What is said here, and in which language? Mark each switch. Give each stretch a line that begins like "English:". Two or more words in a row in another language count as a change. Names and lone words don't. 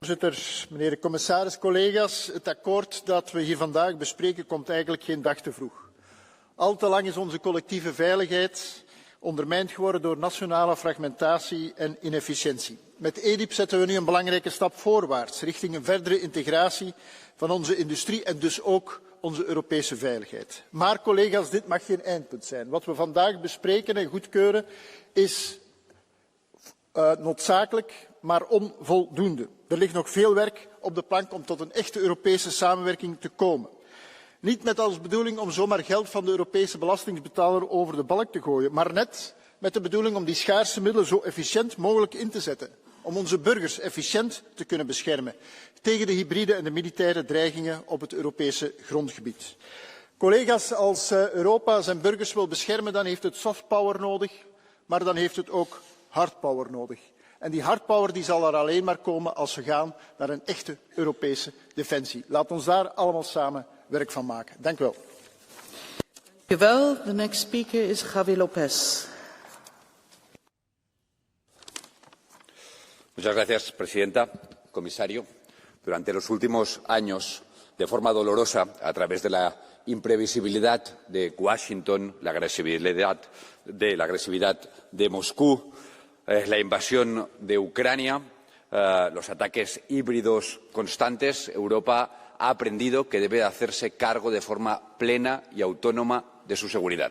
Dutch: Voorzitter, meneer de commissaris, collega's, het akkoord dat we hier vandaag bespreken komt eigenlijk geen dag te vroeg. Al te lang is onze collectieve veiligheid ondermijnd geworden door nationale fragmentatie en inefficiëntie. Met EDIP zetten we nu een belangrijke stap voorwaarts richting een verdere integratie van onze industrie en dus ook onze Europese veiligheid. Maar collega's, dit mag geen eindpunt zijn. Wat we vandaag bespreken en goedkeuren is noodzakelijk, maar onvoldoende. Er ligt nog veel werk op de plank om tot een echte Europese samenwerking te komen. Niet met als bedoeling om zomaar geld van de Europese belastingbetaler over de balk te gooien, maar net met de bedoeling om die schaarse middelen zo efficiënt mogelijk in te zetten. Om onze burgers efficiënt te kunnen beschermen tegen de hybride en de militaire dreigingen op het Europese grondgebied. Collega's, als Europa zijn burgers wil beschermen, dan heeft het
English: soft power
Dutch: nodig, maar dan heeft het ook
English: hard power
Dutch: nodig. En die
English: hard power
Dutch: die zal er alleen maar komen als we gaan naar een echte Europese defensie. Laat ons daar allemaal samen werk van maken. Dank u wel. Dank u wel.
English: The next speaker is Javi López.
Spanish: Muchas gracias, presidenta, comisario. Durante los últimos años, de forma dolorosa, a través de la imprevisibilidad de Washington, la agresividad de Moscú, la invasión de Ucrania, los ataques híbridos constantes, Europa ha aprendido que debe hacerse cargo de forma plena y autónoma de su seguridad.